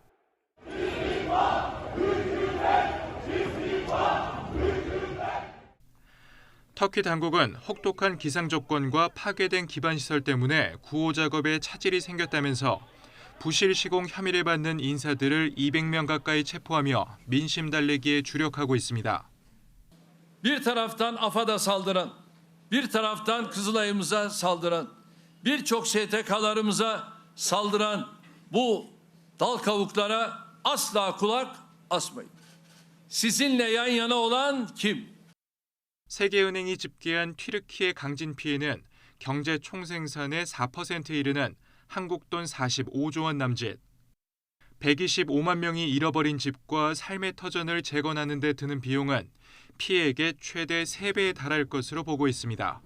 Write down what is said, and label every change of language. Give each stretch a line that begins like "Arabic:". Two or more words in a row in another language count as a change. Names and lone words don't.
Korean: 터키 당국은 혹독한 기상 조건과 파괴된 기반시설 때문에 구호 작업에 차질이 생겼다면서 부실 시공 혐의를 받는 인사들을 200명 가까이 체포하며 민심 달래기에 주력하고 있습니다.
Turkish: Bir taraftan AFAD'a saldıran, bir taraftan Kızılay'ımıza saldıran, birçok STK'larımıza saldıran bu dal kavuklara asla kulak asmayın. Sizinle yan yana olan kim?
Korean: 세계은행이 집계한 튀르키예 강진 피해는 경제 총생산의 4%에 이르는 한국 돈 45조 원 남짓, 125만 명이 잃어버린 집과 삶의 터전을 재건하는 데 드는 비용은 피해액의 최대 3배에 달할 것으로 보고 있습니다.